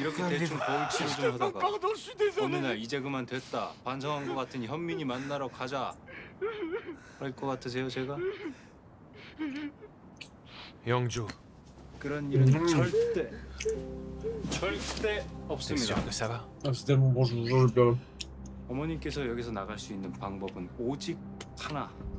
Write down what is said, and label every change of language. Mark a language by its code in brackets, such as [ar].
[ko] 이렇게 대충 거울 치료 좀 하다가 어느 날 이제 그만 됐다 반성한 것 같으니 현민이 만나러 가자 그럴 것 같으세요 제가? 영주. 그런 일은 절대 없습니다. [fr] Ah, c'est tellement bon, je vous jure, je peux. [ko] 어머님께서 여기서 나갈 수 있는 방법은 오직 하나.